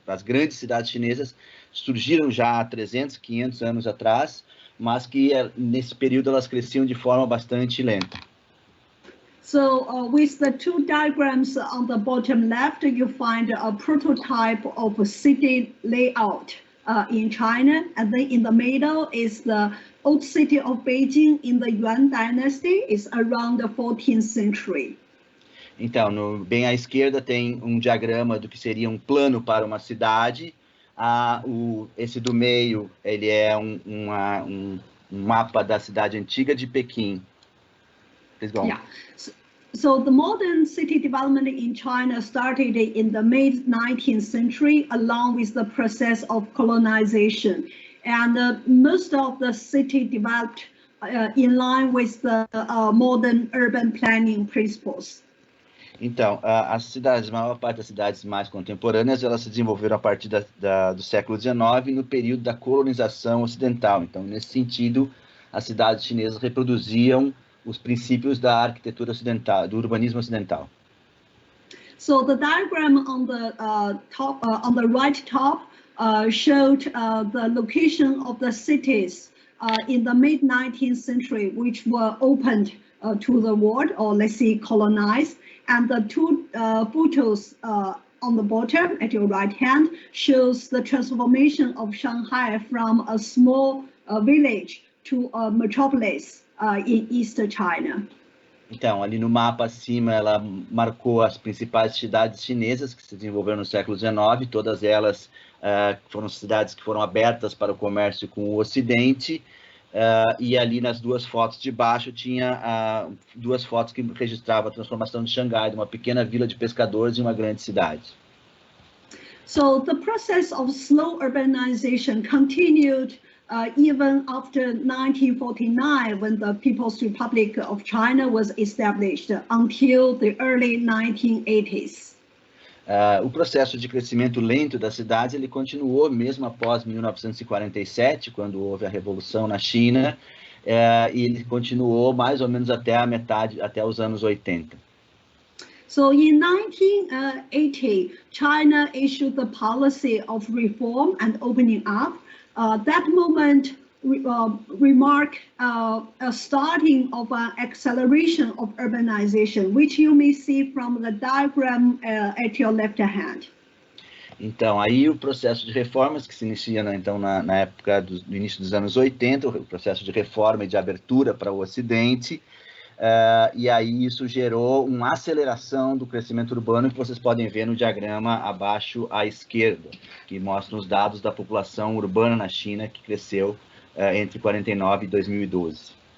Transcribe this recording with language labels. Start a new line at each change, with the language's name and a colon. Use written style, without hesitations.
Portuguese: As grandes cidades chinesas surgiram já há 300, 500 anos atrás, mas que nesse período elas cresciam de forma bastante lenta.
English: So with the 2 diagrams on the bottom left, you find a prototype of a city layout in China, and then in the middle is the old city of Beijing in the Yuan dynasty. It's around the 14th century.
Portuguese: Então, bem à esquerda tem um diagrama do que seria um plano para uma cidade. Esse do meio, ele é um mapa da cidade antiga de Pequim.
English: Please go on. Yeah. So the modern city development in China started in the mid-19th century, along with the process of colonization. And most of the city developed in line with the modern urban planning principles.
Portuguese: Então, a maior parte das cidades mais contemporâneas, elas se desenvolveram a partir do século XIX, no período da colonização ocidental. Então, nesse sentido, as cidades chinesas reproduziam os princípios da arquitetura ocidental, do urbanismo ocidental.
English: So the diagram on the on the right top showed the location of the cities in the mid-19th century, which were opened to the world, or let's say colonized. And the 2 photos on the bottom at your right hand shows the transformation of Shanghai from a small village to a metropolis in East China.
Portuguese: Então, ali no mapa acima, ela marcou as principais cidades chinesas que se desenvolveram no século XIX. Todas elas foram cidades que foram abertas para o comércio com o Ocidente. E ali nas 2 fotos de baixo tinha 2 fotos que registravam a transformação de Xangai, de uma pequena vila de pescadores em uma grande cidade.
English: So the process of slow urbanization continued even after 1949, when the People's Republic of China was established, until the early 1980s.
Portuguese: O processo de crescimento lento das cidades ele continuou mesmo após 1947, quando houve a Revolução na China, e ele continuou mais ou menos até a metade, até os anos 80.
English: So in 1980, China issued the policy of reform and opening up. That moment remarked a starting of an acceleration of urbanization, which you may see from the diagram at your left hand.
Portuguese: Então, aí o processo de reformas que se inicia então, na época do início dos anos 80, o processo de reforma e de abertura para o Ocidente, e aí isso gerou uma aceleração do crescimento urbano que vocês podem ver no diagrama abaixo à esquerda, que mostra os dados da população urbana na China, que cresceu entre 49 e 2012.